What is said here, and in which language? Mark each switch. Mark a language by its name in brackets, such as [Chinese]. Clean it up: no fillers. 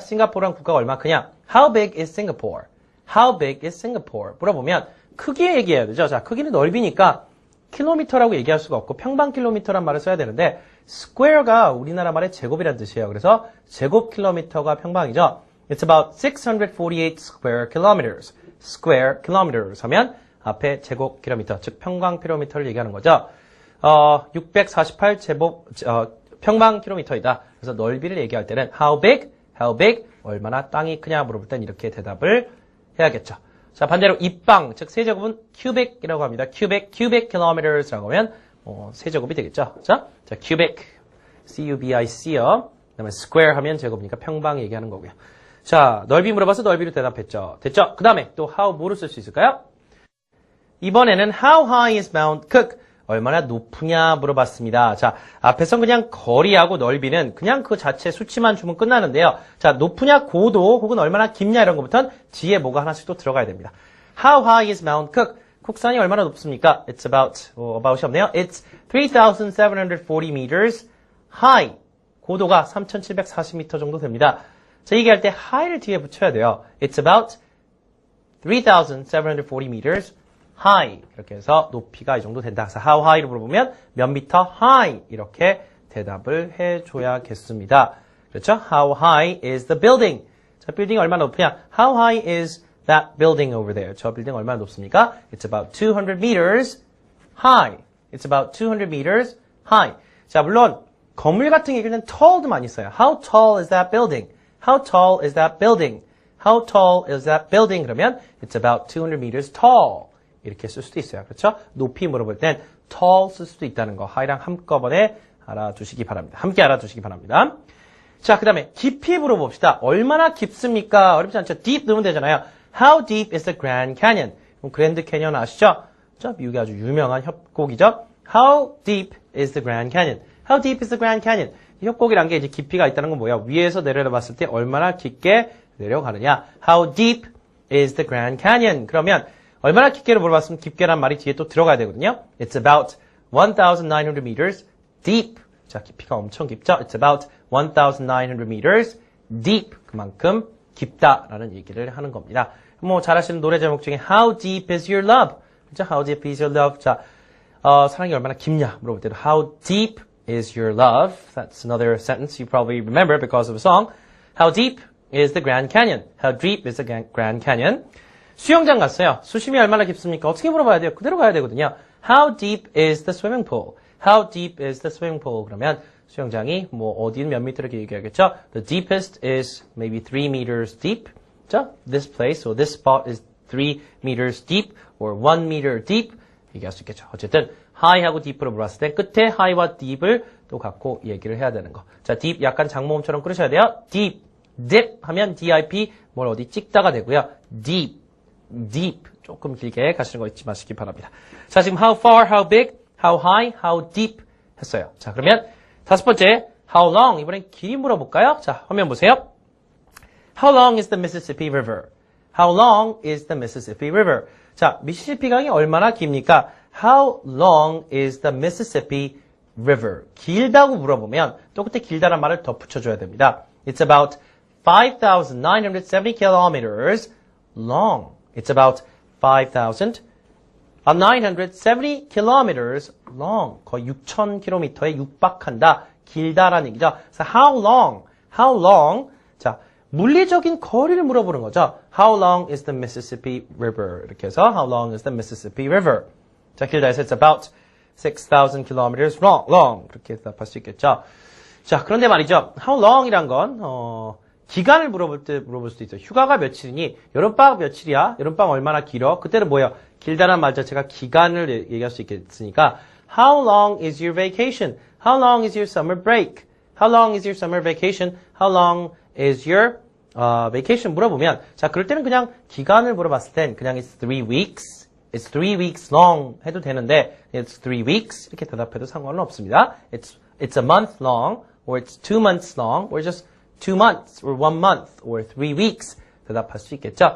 [Korean] 싱가포르랑 국가가 얼마나 크냐? [English] How big is Singapore? How big is Singapore? [Korean] 물어보면 크기 얘기해야 되죠. 자, 크기는 넓이니까 킬로미터라고 얘기할 수가 없고 평방킬로미터란 말을 써야 되는데 square가 우리나라 말의 제곱이라는 뜻이에요. 그래서 제곱킬로미터가 평방이죠. [English] It's about 648 square kilometers. [Korean] square kilometers 하면 앞에 제곱킬로미터, 즉 평방킬로미터를 얘기하는 거죠. 648 평방킬로미터이다. 그래서 넓이를 얘기할 때는 how big, 얼마나 땅이 크냐 물어볼 땐 이렇게 대답을 해야겠죠. 자, 반대로 입방, 즉 세제곱은 cubic 이라고 합니다. cubic kilometers라고 하면 세제곱이 되겠죠. 자, cubic, C-U-B-I-C요. 그다음에 square 하면 제곱이니까 평방 얘기하는 거고요. 자, 넓이 물어봐서 넓이로 대답했죠. 됐죠? 그 다음에 또 how 뭐로 쓸 수 있을까요? 이번에는 [English] how high is Mount Cook? [Korean] 얼마나 높으냐 물어봤습니다. 자, 앞에선 그냥 거리하고 넓이는 그냥 그 자체 수치만 주면 끝나는데요. 자, 높으냐 고도 혹은 얼마나 깊냐 이런 것부터는 뒤에 뭐가 하나씩 또 들어가야 됩니다. [English] How high is Mount Cook? [Korean] 국산이 얼마나 높습니까? It's about이 없네요. [English] It's 3,740 meters high. [Korean] 고도가 3,740m 정도 됩니다. 자, 얘기할 때 high를 뒤에 붙여야 돼요. [English] It's about 3,740 meters high. [Korean] 이렇게 해서 높이가 이 정도 된다. 그래서 how high로 물어보면 몇 미터 high 이렇게 대답을 해줘야겠습니다. 그렇죠? [English] How high is the building? [Korean] 자, 빌딩이 얼마나 높으냐? [English] How high is that building over there? [Korean] 저 빌딩 얼마나 높습니까? [English] It's about 200 meters high. It's about 200 meters high. [Korean] 자, 물론 건물 같은 얘기는 tall도 많이 써요. [English] How tall is that building? How tall is that building? How tall is that building? [Korean] 그러면 [English] it's about 200 meters tall. [Korean] 이렇게 쓸 수도 있어요. 그렇죠? 높이 물어볼 땐 tall 쓸 수도 있다는 거. high랑 한꺼번에 알아두시기 바랍니다. 함께 알아두시기 바랍니다. 자, 그 다음에 깊이 물어봅시다. 얼마나 깊습니까? 어렵지 않죠? deep 넣으면 되잖아요. [English] How deep is the Grand Canyon? [Korean] 그럼 그랜드 캐니언 아시죠? 미국의 아주 유명한 협곡이죠? [English] How deep is the Grand Canyon? How deep is the Grand Canyon? [Korean] 협곡이란 게 이제 깊이가 있다는 건 뭐야? 위에서 내려봤을 때 얼마나 깊게 내려가느냐? [English] How deep is the Grand Canyon? [Korean] 그러면 얼마나 깊게를 물어봤으면 깊게란 말이 뒤에 또 들어가야 되거든요. [English] It's about 1,900 meters deep. [Korean] 자, 깊이가 엄청 깊죠? [English] It's about 1,900 meters deep. [Korean] 그만큼 깊다라는 얘기를 하는 겁니다. 뭐 잘 아시는 노래 제목 중에 [English] How deep is your love? [Korean] 그렇죠? [English] How deep is your love? [Korean] 자, 사랑이 얼마나 깊냐 물어볼 때도 [English] How deep is your love? That's another sentence you probably remember because of a song. How deep is the Grand Canyon? How deep is the Grand Canyon? [Korean] 수영장 갔어요. 수심이 얼마나 깊습니까? 어떻게 물어봐야 돼요? 그대로 가야 되거든요. [English] How deep is the swimming pool? How deep is the swimming pool? [Korean] 그러면 수영장이 뭐 어디는 몇 미터 이렇게 얘기하겠죠? [English] The deepest is maybe 3 meters deep. 자, this place or this spot is 3 meters deep or 1 meter deep. [Korean] 얘기할 수 있겠죠. 어쨌든 high하고 deep로 물었을 때 끝에 high와 deep을 또 갖고 얘기를 해야 되는 거. 자, deep 약간 장모음처럼 끊으셔야 돼요. deep, dip 하면 dip 뭘 어디 찍다가 되고요. deep 조금 길게 가시는 거 잊지 마시기 바랍니다. 자, 지금 how far, how big, how high, how deep 했어요. 자, 그러면 다섯 번째 how long 이번엔 길이 물어볼까요? 자, 화면 보세요. [English] How long is the Mississippi River? How long is the Mississippi River? [Korean] 자, 미시시피 강이 얼마나 깁니까? [English] How long is the Mississippi River? [Korean] 길다고 물어보면 또 그때 길다란 말을 더 붙여줘야 됩니다. [English] It's about 5,970 kilometers long. It's about 5,970 kilometers long. [Korean] 거의 6,000km에 육박한다. 길다라는 얘기죠. 그래서 how long. 자, 물리적인 거리를 물어보는 거죠. [English] How long is the Mississippi River? [Korean] 이렇게 해서 [English] how long is the Mississippi River? [Korean] 자, 길다 해서 [English] it's about 6,000 kilometers long. [Korean] 그렇게 대답할 수 있겠죠. 자, 그런데 말이죠. How long이란 건 기간을 물어볼 수도 있어요. 휴가가 며칠이니? 여름방학 며칠이야? 여름방학 얼마나 길어? 그때는 뭐예요? 길다란 말 자체가 기간을 얘기할 수 있겠으니까 [English] How long is your vacation? How long is your summer break? How long is your summer vacation? How long is your vacation? [Korean] 물어보면 자, 그럴 때는 그냥 기간을 물어봤을 땐 그냥 [English] it's 3 weeks. It's 3 weeks long [Korean] 해도 되는데 [English] it's 3 weeks [Korean] 이렇게 대답해도 상관은 없습니다. [English] It's a month long or it's 2 months long or just 2 months or 1 month or 3 weeks [Korean] 대답할 수 있겠죠.